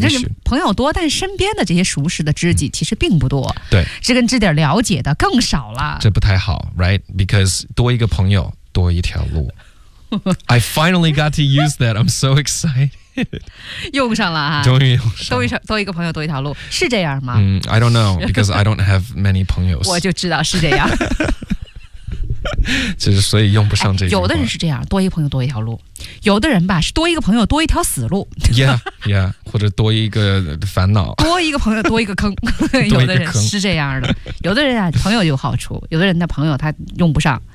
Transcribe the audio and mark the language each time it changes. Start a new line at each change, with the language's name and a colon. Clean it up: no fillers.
Chinese: 就是朋友多但身边的这些熟识的知己其实并不多、嗯、对知根知底了解的更少了这不太好
English: right because
Chinese: 多一个朋友多一条路
English: I finally got to use that I'm so excited
Chinese: 用上了哈终于用上了多一个朋友多一条路是这样吗、
English: I don't know because I don't have many 朋友
Chinese: 我就知道是这样其实所以用不上这句话、哎、有的人是这样多一个朋友多一条路有的人吧是多一个朋友多一条死路
English: yeah, yeah,
Chinese: 或者多一个烦恼多一个朋友多一个坑有的人是这样的有的人、啊、朋友有好处有的人的朋友他用不上、